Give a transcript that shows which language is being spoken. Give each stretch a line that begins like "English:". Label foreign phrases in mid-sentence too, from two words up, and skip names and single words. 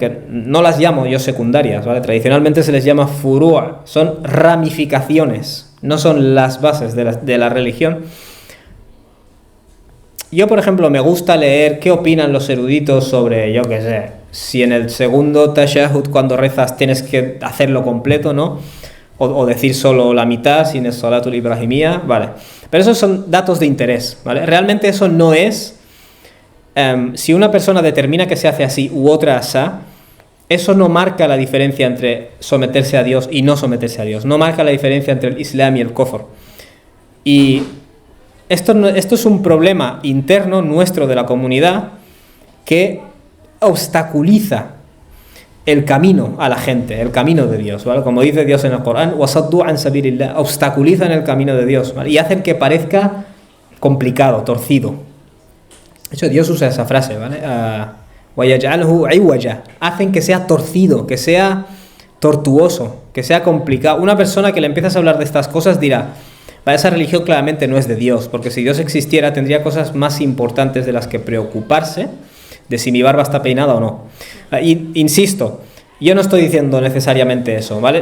Spanish: Que no las llamo yo secundarias, ¿vale? Tradicionalmente se les llama furu', son ramificaciones, no son las bases de la religión. Yo, por ejemplo, me gusta leer qué opinan los eruditos sobre, yo qué sé, si en el segundo tashahhud cuando rezas tienes que hacerlo completo, ¿no? O decir solo la mitad, sin el
Arabic: الصلاة الإبراهيمية,
Spanish: ¿vale? Pero esos son datos de interés, ¿vale? Realmente eso no es... si una persona determina que se hace así u otra asá, eso no marca la diferencia entre someterse a Dios y no someterse a Dios. No marca la diferencia entre el Islam y el kufr. Y esto es un problema interno nuestro de la comunidad que obstaculiza el camino a la gente, el camino de Dios, ¿vale? Como dice Dios en el Corán,
Arabic: وَصَدُّوا عَنْ سَبِيلِ اللَّهِ,
Spanish: obstaculizan el camino de Dios, ¿vale? Y hacen que parezca complicado, torcido. De hecho, Dios usa esa frase, ¿vale?
Arabic: وَيَجْعَلْهُ عِوَجًا,
Spanish: hacen que sea torcido, que sea tortuoso, que sea complicado. Una persona que le empiezas a hablar de estas cosas dirá, esa religión claramente no es de Dios, porque si Dios existiera tendría cosas más importantes de las que preocuparse de si mi barba está peinada o no. Insisto, yo no estoy diciendo necesariamente eso, ¿vale?